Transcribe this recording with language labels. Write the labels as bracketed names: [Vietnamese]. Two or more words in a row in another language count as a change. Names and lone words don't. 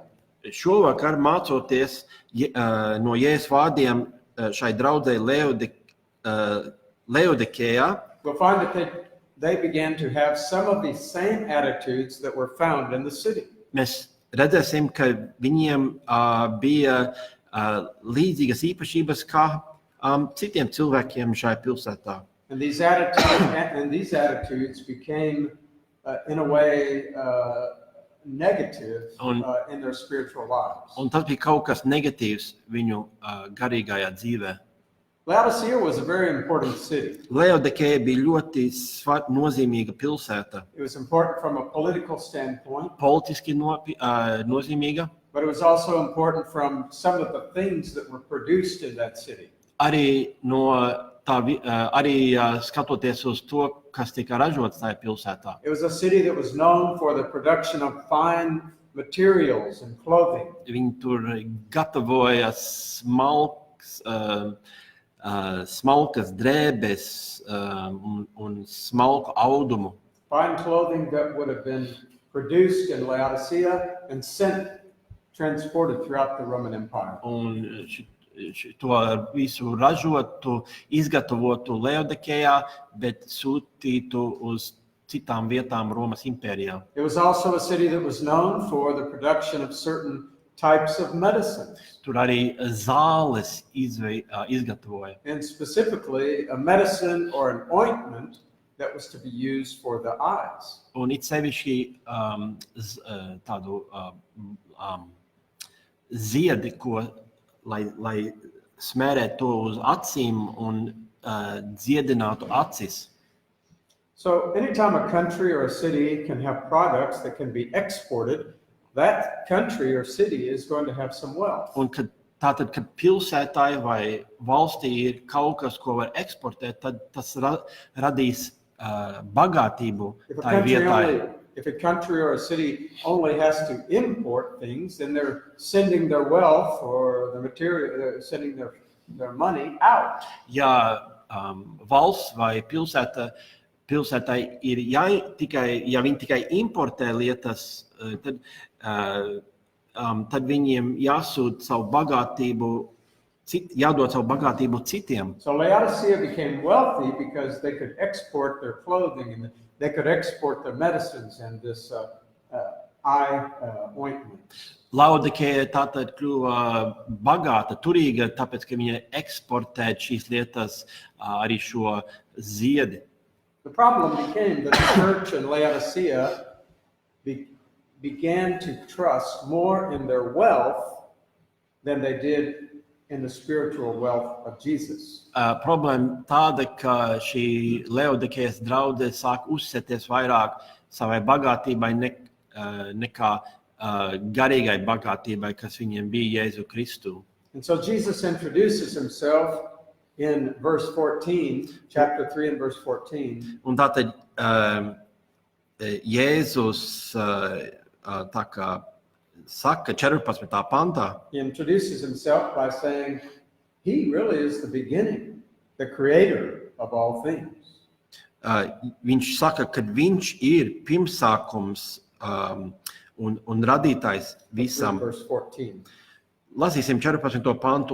[Latvian] šovakar mācoties no Jēzus vārdiem šai draudzei Lāodikejā, [English] we'll find that they began to have some of these same attitudes that were found in the city. [Latvian] Mēs redzēsim, ka viņiem bija līdzīgas īpašības kā citiem cilvēkiem šai pilsētā. [English] And these attitudes became, in a way, negative in their spiritual lives. [Latvian] Un tas bija kaut kas negatīvs viņu garīgajā dzīvē. [English] Laodikeya was a very important city. [Latvian] Lāodikeja bija ļoti nozīmīga pilsēta. [English] It was important from a political standpoint. [Latvian] Politiski nozīmīga. [English] But it was also important from some of the things that were produced in that city. [Latvian] Arī skatoties uz to, kas tika ražots tajā pilsētā. [English] It was a city that was known for the production of fine materials and clothing. [Latvian] Viņi tur gatavoja smalkas drēbes un smalku audumu. [English] Fine clothing that would have been produced in Laodikeya and transported throughout the Roman Empire. [Latvian] Un to visu ražotu, izgatavotu Lāodikejā, bet sūtītu uz citām vietām Romas impērijā. [English] It was also a city that was known for the production of certain types of medicines. [Latvian] Tur arī zāles izgatavoja. [English] And specifically, a medicine or an ointment that was to be used for the eyes. [Latvian] Un it sevišķi tādu ziedi, ko, lai smērētu to uz acīm un dziedinātu acis. [English] So anytime a country or a city can have products that can be exported, that country or city is going to have some wealth. [Latvian] Un kad pilsētai vai valstī ir kaut kas, ko var eksportēt, tad tas radīs bagātību tai vietai. [English] If a country or a city only has to import things, then they're sending their wealth or the material, sending their money out. [Latvian] Ja valsts vai pilsētai ir ja viņi tikai importē lietas, tad viņiem jādod savu bagātību citiem. [English] So Laodicea became wealthy because they could export their clothing and they could export their medicines and this eye ointment. [Latvian] Lāodikeja tātad kļuva bagāta, turīga, tāpēc, ka viņa eksportē šīs lietas, arī šo ziedi. [English] The problem became that the church in Laodicea began to trust more in their wealth than they did in the spiritual wealth of Jesus. [Latvian] Problēma tāda, ka šī Lāodikejas draudzē sāk uzsēties vairāk savai bagātībai nekā garīgai bagātībai, kas viņiem bija Jēzu Kristu. [English] And so Jesus introduces himself in verse 14, chapter 3 and verse 14. [Latvian] Un tātad Jēzus tā kā saka 14. pantā. [English] He introduces himself by saying he really is the beginning, the creator of all things. [Latvian] Viņš saka, ka viņš ir pirmsākums un radītājs visam. [English] Verse 14. [Latvian] Lasīsim 14. pantu.